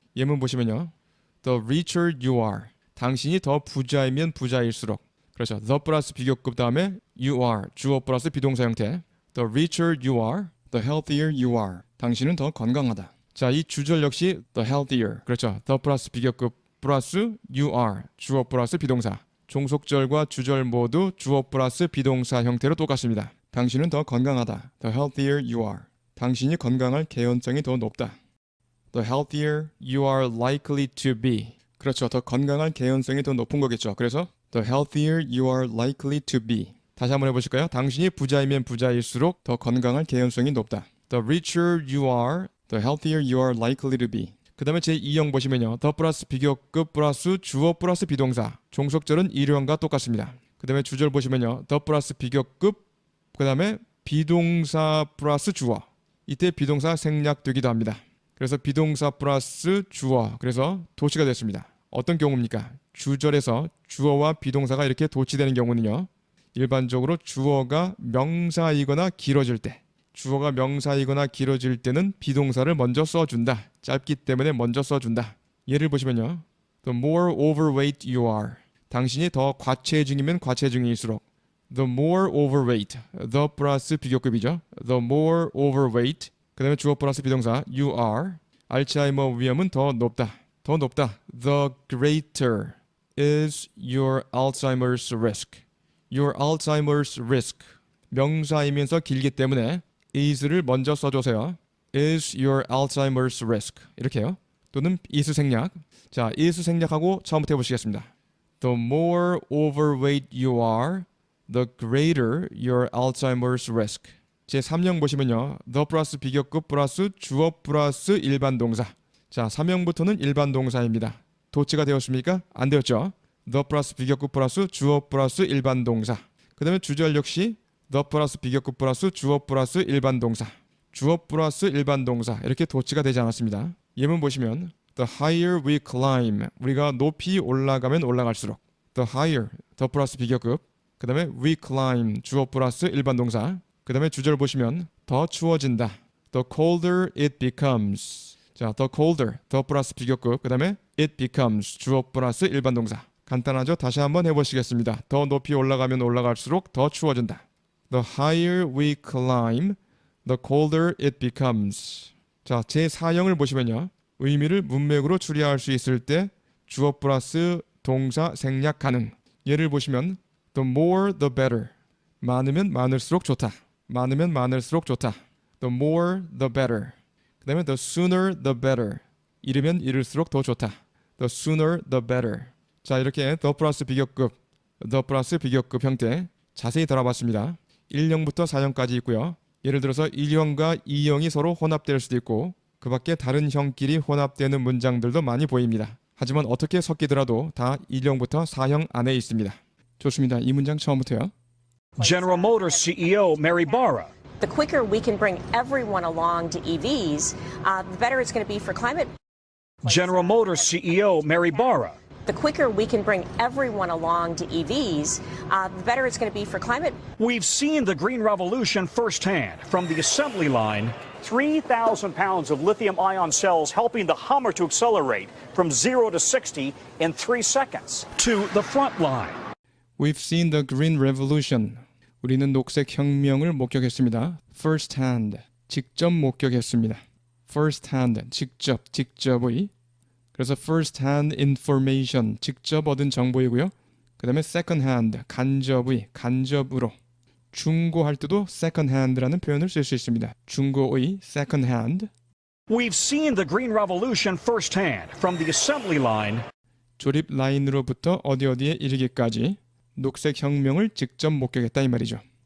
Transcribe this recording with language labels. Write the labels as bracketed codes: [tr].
[ko] 예문 보시면요. [en] The richer you are. [ko] 당신이 더 부자이면 부자일수록. 그렇죠. The 플러스 비교급 다음에 [en] you are. [ko] 주어 플러스 비동사 형태. [en] The richer you are. The healthier you are. [ko] 당신은 더 건강하다. 자, 이 주절 역시 the healthier. 그렇죠. The 플러스 비교급 플러스 [en] you are. [ko] 주어 플러스 비동사. 종속절과 주절 모두 주어 플러스 비동사 형태로 똑같습니다. 당신은 더 건강하다. [en] The healthier you are. [ko] 당신이 건강할 개연성이 더 높다. [en] The healthier you are likely to be. [ko] 그렇죠. 더 건강할 개연성이 더 높은 거겠죠. 그래서 [en] the healthier you are likely to be. [ko] 다시 한번 해보실까요? 당신이 부자이면 부자일수록 더 건강할 개연성이 높다. [en] The richer you are, the healthier you are likely to be. [ko] 그 다음에 제2형 보시면요. 더 플러스 비교급 플러스 주어 플러스 비동사. 종속절은 일형과 똑같습니다. 그 다음에 주절 보시면요. 더 플러스 비교급, 그 다음에 비동사 플러스 주어. 이때 비동사 생략되기도 합니다. 그래서 비동사 플러스 주어. 그래서 도치가 됐습니다. 어떤 경우입니까? 주절에서 주어와 비동사가 이렇게 도치되는 경우는요. 일반적으로 주어가 명사이거나 길어질 때, 주어가 명사이거나 길어질 때는 비동사를 먼저 써준다. 짧기 때문에 먼저 써준다. 예를 보시면요. [en] The more overweight you are. [ko] 당신이 더 과체중이면 과체중일수록. [en] The more overweight. [ko] The 플러스 비교급이죠. [en] The more overweight. [ko] 그 다음에 주어 플러스 비동사 [en] you are. [ko] 알츠하이머 위험은 더 높다. 더 높다. [en] The greater is your Alzheimer's risk. Your Alzheimer's risk. [ko] 명사이면서 길기 때문에 is를 먼저 써주세요. [en] Is your Alzheimer's risk. [ko] 이렇게요. 또는 [en] is 생략. [ko] 자, is 생략하고 처음부터 해보시겠습니다. [en] The more overweight you are, the greater your Alzheimer's risk. [ko] 제3형 보시면요. the 플러스 비교급 플러스 주어 플러스 일반 동사. 자, 3형부터는 일반 동사입니다. 도치가 되었습니까? 안 되었죠. the 플러스 비교급 플러스 주어 플러스 일반 동사. 그 다음에 주절 역시 the 플러스 비교급 플러스 주어 플러스 일반 동사. 주어 플러스 일반 동사. 이렇게 도치가 되지 않았습니다. 예문 보시면 [en] the higher we climb. [ko] 우리가 높이 올라가면 올라갈수록. the higher, the 플러스 비교급. 그 다음에 [en] we climb, [ko] 주어 플러스 일반 동사. 그 다음에 주절 보시면 더 추워진다. [en] the colder it becomes. [ko] 자, the colder, the 플러스 비교급. 그 다음에 [en] it becomes, [ko] 주어 플러스 일반 동사. 간단하죠? 다시 한번 해보시겠습니다. 더 높이 올라가면 올라갈수록 더 추워진다. [en] The higher we climb, the colder it becomes. [ko] 자, 제4형을 보시면요. 의미를 문맥으로 추리할 수 있을 때 주어 플러스 동사 생략 가능. 예를 보시면 [en] the more the better. [ko] 많으면 많을수록 좋다. 많으면 많을수록 좋다. [en] The more the better. [ko] 그 다음에 [en] the sooner the better. [ko] 이르면 이를수록 더 좋다. [en] The sooner the better. [ko] 자, 이렇게 the 플러스 비교급, the 플러스 비교급 형태 자세히 다뤄봤습니다. 1형부터 4형까지 있고요. 예를 들어서 1형과 2형이 서로 혼합될 수도 있고 그 밖에 다른 형끼리 혼합되는 문장들도 많이 보입니다. 하지만 어떻게 섞이더라도 다 1형부터 4형 안에 있습니다. 좋습니다. 이 문장 처음부터요. [en] General Motors CEO Mary Barra. The quicker we can bring everyone along to EVs, the better it's going to be for climate. General Motors CEO Mary Barra. The quicker we can bring everyone along to EVs, the better it's going to be for climate. We've seen the green revolution firsthand from the assembly line. 3,000 pounds of lithium-ion cells helping the Hummer to accelerate from 0 to 60 in 3 seconds. To the front line. We've seen the green revolution. [ko] 우리는 녹색 혁명을 목격했습니다. [en] First hand, [ko] 직접 목격했습니다. First hand, 직접의. 그래서 first hand information, 직접 얻은 정보이고요. 그 다음에 second hand, 간접으로. 중고할 때도 second hand라는 표현을 쓸 수 있습니다. 중고의 second hand. [en] We've seen the green revolution firsthand from the assembly line. [ko] 조립 라인으로부터 어디에 이르기까지 녹색 혁명을 직접 목격했다 이 말이죠.